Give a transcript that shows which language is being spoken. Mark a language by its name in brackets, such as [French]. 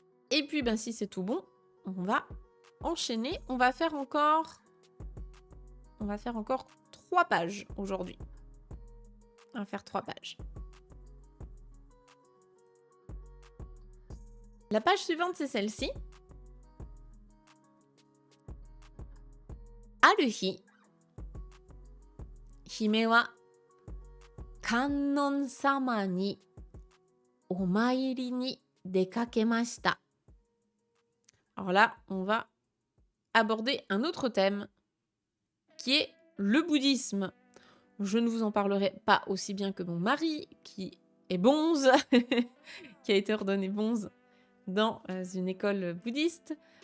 [French] Et puis, ben, si c'est tout bon, on va enchaîner. On va faire encore 3 pages aujourd'hui. On va faire 3 pages. La page suivante, c'est celle-ci. [Japanese] ある日、姫は観音様にお参りに出かけました。 [French] Alors là, on va aborder un autre thème qui est le bouddhisme. Je ne vous en parlerai pas aussi bien que mon mari, qui est bonze, qui a été ordonné bonze dans une école bouddhiste.